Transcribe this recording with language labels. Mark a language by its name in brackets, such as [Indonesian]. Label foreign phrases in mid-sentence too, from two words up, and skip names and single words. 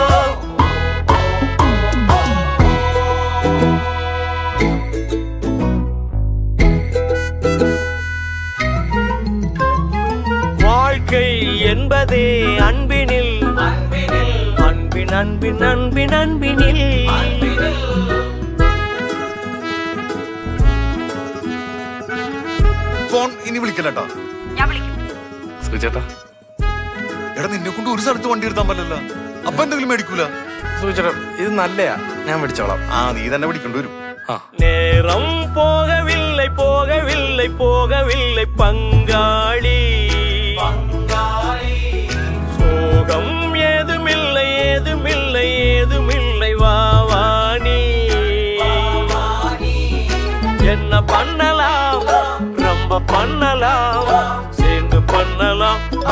[Tamil] வாழ்க்கை என்பதே அன்பினில் அன்பின் அன்பின் அன்பின் அன்பினில் [Malayalam] ഫോൺ ഇനി വിളിക്കല്ലേട്ടാ സൂചേട്ടാ എടാ നിന്നെ കൊണ്ട് ഒരു സ്ഥലത്ത് വണ്ടി എടുത്താൻ പറ്റില്ല അപ്പൊ എന്തെങ്കിലും മേടിക്കൂല സൂചേട്ടാ ഇത് നല്ലയാ ഞാൻ മേടിച്ചോളാം നീ തന്നെ പിടിക്കേണ്ടി വരും [Tamil] நேரம் போகவில்லை போகவில்லை போகவில்லை பங்காளி சோகம் ஏதுமில்லை ஏதுமில்லை ஏதுமில்லை வாவானி என்ன பண்ணலாம் ரொம்ப பண்ணலாம் சேர்ந்து பண்ணலாம்